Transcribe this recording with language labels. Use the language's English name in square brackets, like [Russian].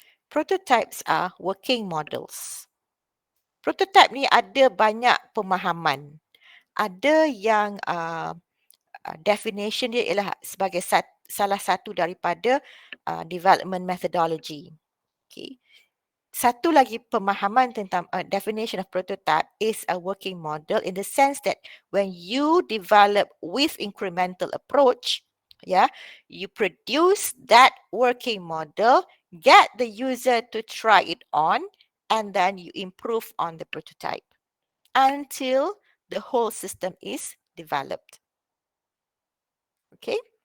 [English] Prototypes are working models. [Malay] Prototype ni ada banyak pemahaman. Ada yang definition dia ialah sebagai salah satu daripada development methodology. [English] Okay. [Malay] Satu lagi pemahaman tentang [English] definition of prototype is a working model in the sense that when you develop with incremental approach, you produce that working model, get the user to try it on, and then you improve on the prototype until the whole system is developed. Okay.